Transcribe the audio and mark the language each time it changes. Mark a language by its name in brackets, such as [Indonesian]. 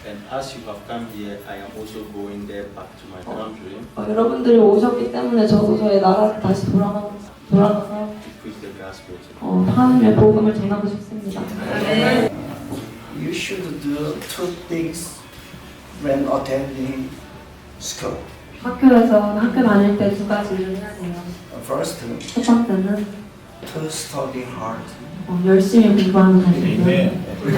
[English] As you have come here, I am also going there back to my country [Korean] 여러분들이 오셨기 때문에 저도 저희 나라로 다시 돌아가서 [English] to preach the gospel to them. [Korean] 하나님의 복음을 전하고 싶습니다. [English] You should do two things when attending school. [Korean] 학교에서 학교 다닐 때 두 가지를 해야 돼요. [English] First, [Korean] 첫 번째는 [English] to study hard. [Korean] 열심히 공부하는 거예요.